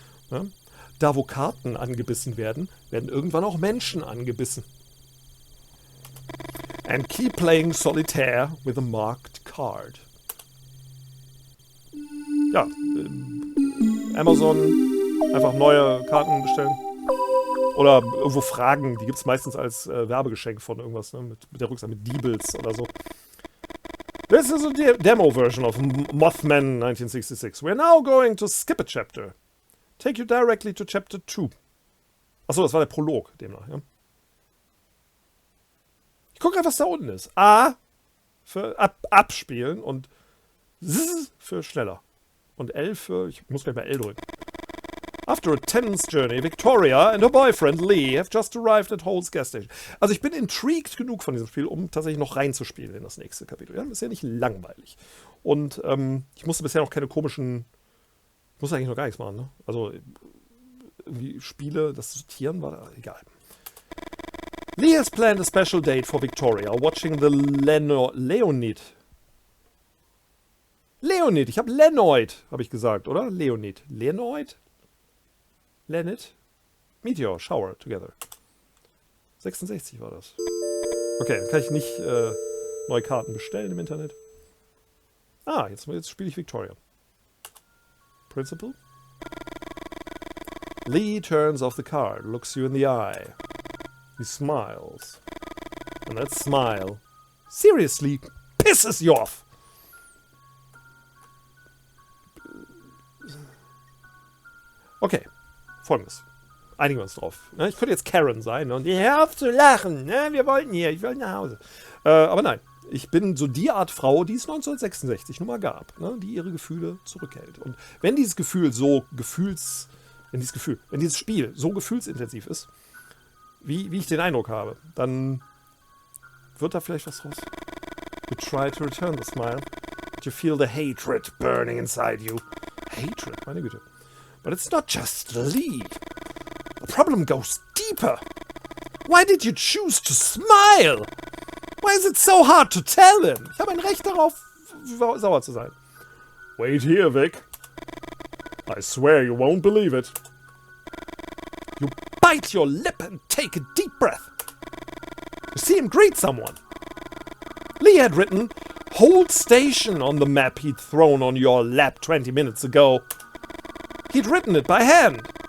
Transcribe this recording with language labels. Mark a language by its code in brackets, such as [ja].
[de] Ja? Da, wo Karten angebissen werden, werden irgendwann auch Menschen angebissen. [en] And keep playing solitaire with a marked card. [de] Ja, Amazon, einfach neue Karten bestellen. Oder irgendwo fragen, die gibt es meistens als Werbegeschenk von irgendwas, ne? Mit der Rückseite, mit Diebels oder so. [en] This is a demo version of MOTHMEN 1966. We're now going to skip a chapter. Take you directly to chapter 2. [de] Achso, das war der Prolog demnach, ja. Ich gucke gerade, was da unten ist. A für abspielen und Z für schneller. Und L für, ich muss gleich mal L drücken. [en] After a tense journey, Victoria and her boyfriend Lee have just arrived at Holt's gas station. [de] Also ich bin intrigued genug von diesem Spiel, um tatsächlich noch reinzuspielen in das nächste Kapitel. Ja, ist ja nicht langweilig. Und ich musste bisher noch keine komischen... Ich musste eigentlich noch gar nichts machen, ne? Also irgendwie Spiele, das Sortieren war egal. [en] Lee has planned a special date for Victoria, watching the Leonid. [de] Leonid, ich habe Lenoid, habe ich gesagt, oder? Leonid. Lenoid? Leonid? [en] Meteor, Shower, together. [de] 66 war das. Okay, dann kann ich nicht neue Karten bestellen im Internet. Ah, jetzt spiele ich Victoria. [en] Principal? Lee turns off the card, looks you in the eye. He smiles. And that smile seriously pisses you off. [de] Okay, folgendes. Einigen wir uns drauf. Ich könnte jetzt Karen sein und hör auf zu lachen. Wir wollten hier, ich will nach Hause. Aber nein, ich bin so die Art Frau, die es 1966 nun mal gab, die ihre Gefühle zurückhält. Und wenn dieses Gefühl so wenn dieses Spiel so gefühlsintensiv ist, wie ich den Eindruck habe, dann wird da vielleicht was draus. [en] You try to return the smile, but you feel the hatred burning inside you. Hatred, [de] meine Güte. [en] But it's not just Lee. The problem goes deeper. Why did you choose to smile? Why is it so hard to tell him? [de] Ich habe ein Recht darauf, sauer zu sein. [en] Wait here, Vic. I swear you won't believe it. You bite your lip and take a deep breath. You see him greet someone. Lee had written Hold Station on the map he'd thrown on your lap 20 minutes ago. He'd written it by hand.